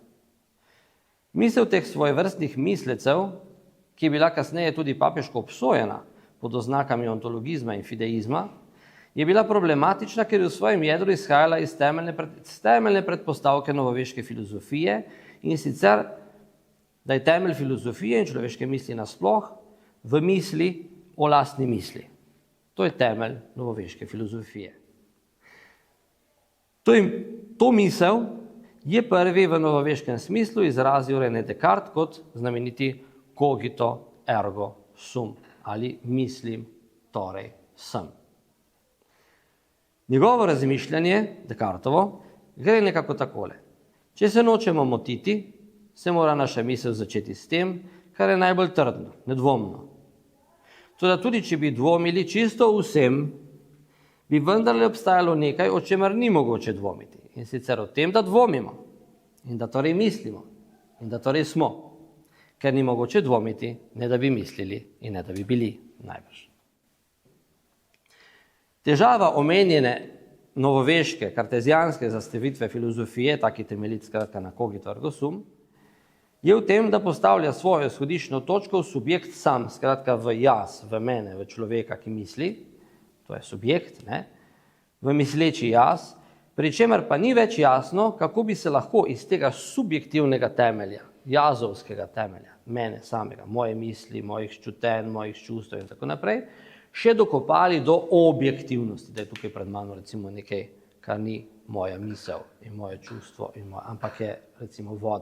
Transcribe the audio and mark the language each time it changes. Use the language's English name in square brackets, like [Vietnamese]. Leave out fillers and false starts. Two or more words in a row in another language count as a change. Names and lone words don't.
[Slovenian] Misel teh svojevrstnih mislecev, ki je bila kasneje tudi papeško obsojena pod oznakami ontologizma in fideizma, je bila problematična, ker je v svojem jedru izhajala iz temeljne predpostavke novoveške filozofije in sicer, da je temelj filozofije in človeške misli nasploh v misli o lastni misli. To je temelj novoveške filozofije. To misel je prvi v novoveškem smislu izrazil René Descartes kot znameniti [Latin] cogito ergo sum [Slovenian] ali mislim, torej sem. Njegovo razmišljanje, Descartovo, gre nekako takole. Če se nočemo motiti, se mora naša misel začeti s tem, kar je najbolj trdno, nedvomno. Toda tudi, če bi dvomili čisto vsem, bi vendarle obstajalo nekaj, o čemer ni mogoče dvomiti. In sicer o tem, da dvomimo in da torej mislimo in da torej smo, ker ni mogoče dvomiti, ne da bi mislili in ne da bi bili najbrž. Težava omenjene novoveške, kartezijanske zastavitve filozofije, taki temeljit skratka na [Latin] cogito ergo sum, [Slovenian] je v tem, da postavlja svojo izhodiščno točko v subjekt sam, skratka v jaz, v mene, v človeka, ki misli, to je subjekt, ne? V misleči jaz, pri čemer pa ni več jasno, kako bi se lahko iz tega subjektivnega temelja, jazovskega temelja, mene samega, moje misli, mojih čutenj, mojih čustev in tako naprej, še dokopali do objektivnosti, da je tukaj pred mano recimo nekaj, kar ni moja misel in moje čustvo, ampak je recimo voda.